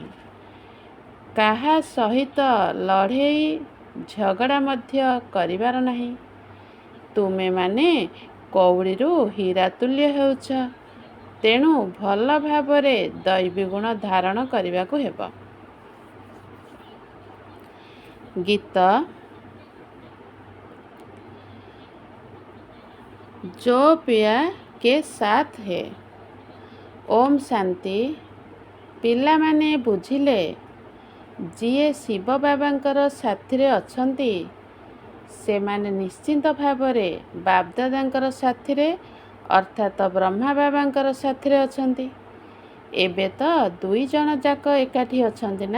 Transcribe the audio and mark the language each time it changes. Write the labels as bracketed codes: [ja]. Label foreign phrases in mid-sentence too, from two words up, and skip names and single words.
[or] କାହା ସହିତ ଲଢ଼େଇ ଝଗଡ଼ା ମଧ୍ୟ କରିବାର ନାହିଁ। ତୁମେମାନେ କଉଡ଼ିରୁ ହୀରା ତୁଲ୍ୟ ହେଉଛ, ତେଣୁ ଭଲ ଭାବରେ ଦୈବୀ ଗୁଣ ଧାରଣ କରିବାକୁ ହେବ। [hi] ଗୀତ जो पिया के साथ है। ओम शांति। [or] ପିଲାମାନେ ବୁଝିଲେ, ଯିଏ ଶିବ ବାବାଙ୍କର ସାଥିରେ ଅଛନ୍ତି, ସେମାନେ ନିଶ୍ଚିନ୍ତ ଭାବରେ ବାପଦାଦାଙ୍କର ସାଥିରେ ଅର୍ଥାତ ବ୍ରହ୍ମା ବାବାଙ୍କର ସାଥିରେ ଅଛନ୍ତି। ଏବେ ତ ଦୁଇ ଜଣ ଯାକ ଏକାଠି ଅଛନ୍ତି ନା।